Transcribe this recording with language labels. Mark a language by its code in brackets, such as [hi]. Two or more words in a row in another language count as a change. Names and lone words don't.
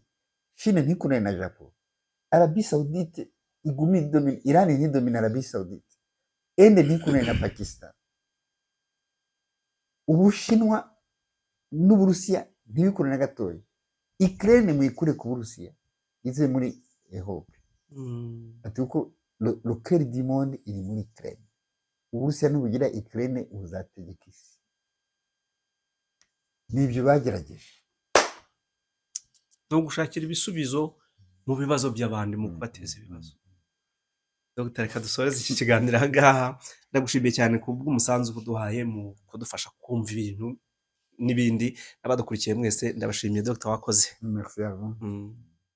[rw] Chine ntikunane na Japan, Arabie Saoudite igumi domine, Iran ntidomine Arabie Saoudite, Inde ntikunane na Pakistan, Ubushinwa n'Uburusiya ntibikunane na gatoya. Ukraine mwikure ku Burusiya ize muri Europe. Ati uko [fr] le cœur du monde [rw] iri muri Ukraine. Uburusiya nubugira Ukraine uzategeka isi. Nibyo bagerageje no gushakira ibisubizo mu bibazo by'abandi mu kubateza ibibazo. Dr. Reka dusoreze iki kiganiro aha ngaha. Ndagushimiye cyane ku bw'umusanzu uduhaye mu kudufasha kumva ibintu n'ibindi. N'abadukurikiye mwese ndabashimiye Dr. wakoze. [fr] Merci à vous.